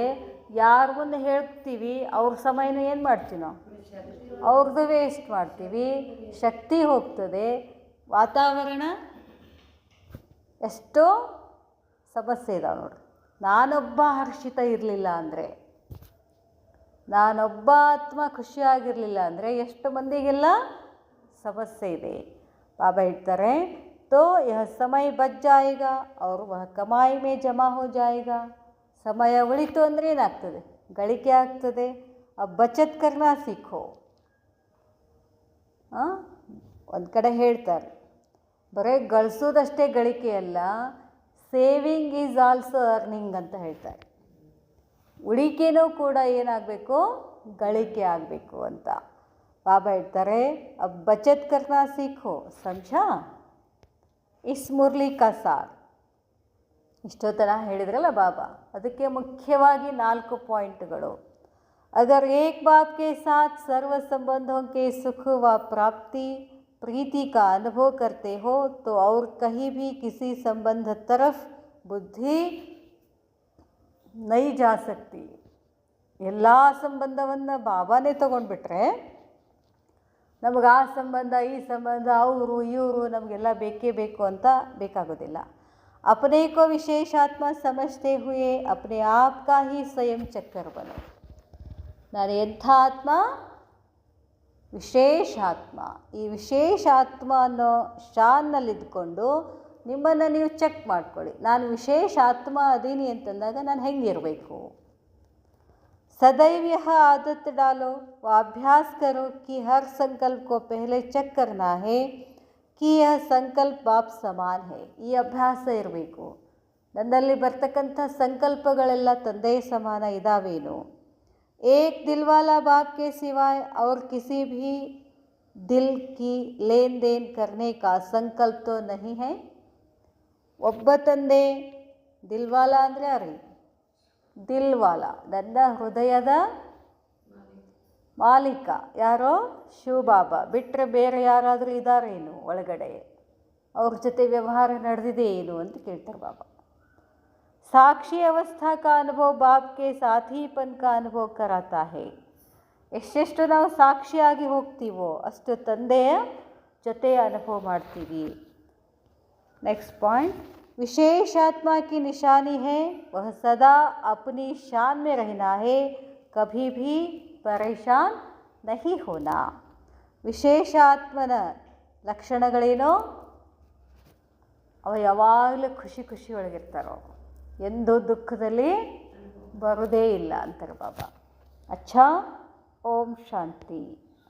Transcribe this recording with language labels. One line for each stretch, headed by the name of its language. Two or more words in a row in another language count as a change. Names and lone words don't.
Kannada: ಯಾರ ಮುಂದೆ ಹೇಳ್ತೀವಿ ಅವ್ರ ಸಮಯನೂ ಏನು ಮಾಡ್ತೀವಿ ನಾವು, ಅವ್ರದ್ದು ವೇಸ್ಟ್ ಮಾಡ್ತೀವಿ, ಶಕ್ತಿ ಹೋಗ್ತದೆ, ವಾತಾವರಣ ಎಷ್ಟೋ ಸಮಸ್ಯೆ ಇದಾವೆ ನೋಡ್ರಿ. ನಾನೊಬ್ಬ ಹರ್ಷಿತ ಇರಲಿಲ್ಲ ಅಂದರೆ, ನಾನೊಬ್ಬ ಆತ್ಮ ಖುಷಿಯಾಗಿರಲಿಲ್ಲ ಅಂದರೆ ಎಷ್ಟು ಮಂದಿಗೆಲ್ಲ ಸಮಸ್ಯೆ ಇದೆ. ಬಾಬಾ ಹೇಳ್ತಾರೆ,
Hindi: तो यह समय बच जाएगा और वह कमाई में जमा हो जाएगा.
Kannada: ಸಮಯ ಉಳಿತು ಅಂದರೆ ಏನಾಗ್ತದೆ, ಗಳಿಕೆ ಆಗ್ತದೆ.
Hindi: बचत करना सीखो.
Kannada: ಒಂದು ಕಡೆ ಹೇಳ್ತಾರೆ, ಬರೀ ಗಳಿಸೋದಷ್ಟೇ ಗಳಿಕೆ ಅಲ್ಲ,
English: saving is also earning
Kannada: ಅಂತ ಹೇಳ್ತಾರೆ. ಉಳಿಕೆನೂ ಕೂಡ ಏನಾಗಬೇಕು, ಗಳಿಕೆ ಆಗಬೇಕು ಅಂತ ಬಾಬಾ ಹೇಳ್ತಾರೆ.
Hindi: बचत करना सीखो, समझा इस मुरली का सार.
Kannada: ಇಷ್ಟೊತ್ತನ ಹೇಳಿದ್ರಲ್ಲ ಬಾಬಾ, ಅದಕ್ಕೆ ಮುಖ್ಯವಾಗಿ 4 ಪಾಯಿಂಟ್ಗಳು.
Hindi: अगर एक बाप के साथ सर्व संबंधों के सुख व प्राप्ति प्रीति का अनुभव करते हो तो और कहीं भी किसी संबंध तरफ बुद्धि नहीं जा सकती.
Kannada: ಎಲ್ಲ ಸಂಬಂಧವನ್ನು ಬಾಬಾನೇ ತೊಗೊಂಡ್ಬಿಟ್ರೆ ನಮಗೆ ಆ ಸಂಬಂಧ ಈ ಸಂಬಂಧ ಅವರು ಇವರು ನಮಗೆಲ್ಲ ಬೇಕೇ ಬೇಕು ಅಂತ ಬೇಕಾಗೋದಿಲ್ಲ.
Hindi: अपने को विशेष आत्मा समझते हुए अपने आप का ही स्वयं चक्कर बनो.
Kannada: ನಾನು ಎಂಥ ಆತ್ಮ, ವಿಶೇಷ ಆತ್ಮ. ಈ ವಿಶೇಷ ಆತ್ಮ ಅನ್ನೋ ಶಾನ್ನಲ್ಲಿದ್ದುಕೊಂಡು ನಿಮ್ಮನ್ನು ನೀವು ಚೆಕ್ ಮಾಡ್ಕೊಳ್ಳಿ. ನಾನು ವಿಶೇಷ ಆತ್ಮ ಅದೀನಿ ಅಂತಂದಾಗ ನಾನು ಹೆಂಗಿರಬೇಕು.
Hindi: सदैव यह आदत डालो व अभ्यास करो कि हर संकल्प को पहले चेक करना है कि यह संकल्प बाप समान है.
Kannada: ಈ ಅಭ್ಯಾಸ ಇರಬೇಕು. ನನ್ನಲ್ಲಿ ಬರ್ತಕ್ಕಂಥ ಸಂಕಲ್ಪಗಳೆಲ್ಲ ತಂದೆ ಸಮಾನ ಇದ್ದಾವೇನು.
Hindi: एक दिलवाला बाप के सिवाय और किसी भी दिल की लेन देन करने का संकल्प तो नहीं है.
Kannada: ಒಬ್ಬ ತಂದೆ ದಿಲ್ವಾಲ ಅಂದರೆ ಯಾರು, ದಿಲ್ವಾಲ ನನ್ನ ಹೃದಯದ ಮಾಲೀಕ ಯಾರೋ ಶಿವಬಾಬಾ. ಬಿಟ್ಟರೆ ಬೇರೆ ಯಾರಾದರೂ ಇದ್ದಾರೇನು ಒಳಗಡೆ, ಅವ್ರ ಜೊತೆ ವ್ಯವಹಾರ ನಡೆದಿದೆ ಏನು ಅಂತ ಕೇಳ್ತಾರೆ ಬಾಬಾ.
Hindi: साक्षी अवस्था का अनुभव बाप के साथीपन का अनुभव कराता है.
Kannada: ಎಷ್ಟೆಷ್ಟು ನಾವು ಸಾಕ್ಷಿಯಾಗಿ ಹೋಗ್ತೀವೋ ಅಷ್ಟು ತಂದೆಯ ಜೊತೆ ಅನುಭವ ಮಾಡ್ತೀವಿ.
English: next point,
Hindi: विशेष आत्मा की निशानी है वह सदा अपनी शान में रहना है, कभी भी परेशान नहीं होना.
Kannada: ವಿಶೇಷ ಆತ್ಮನ ಲಕ್ಷಣಗಳೇನೋ, ಅವ ಯಾವಾಗಲೂ ಖುಷಿ ಒಳಗಿರ್ತಾರೋ, ಎಂದೂ ದುಃಖದಲ್ಲಿ ಬರೋದೇ ಇಲ್ಲ ಅಂತಾರೆ ಬಾಬಾ.
Hindi: अच्छा, ओम शांति.